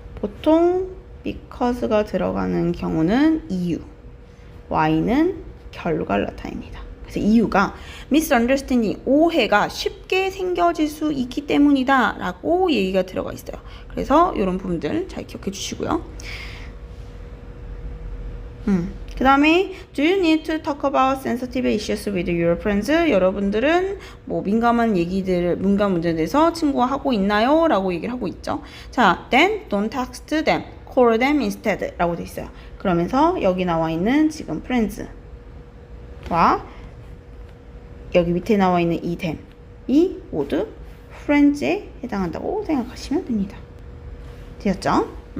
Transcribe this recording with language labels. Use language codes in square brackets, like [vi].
[ko] 보통 because가 들어가는 경우는 이유, y는 결과를 나타냅니다. 그래서 이유가 misunderstanding, 오해가 쉽게 생겨질 수 있기 때문이다 라고 얘기가 들어가 있어요. 그래서 이런 부분들 잘 기억해 주시고요. 그 다음에 [en] Do you need to talk about sensitive issues with your friends? [ko] 여러분들은 뭐 민감한 문제에 대해서 친구와 하고 있나요? 라고 얘기를 하고 있죠. 자, [en] then don't text them. call them instead [ko] 라고 돼 있어요. 그러면서 여기 나와 있는 지금 friends와 여기 밑에 나와 있는 이 them이 모두 friends에 해당한다고 생각하시면 됩니다. 되었죠?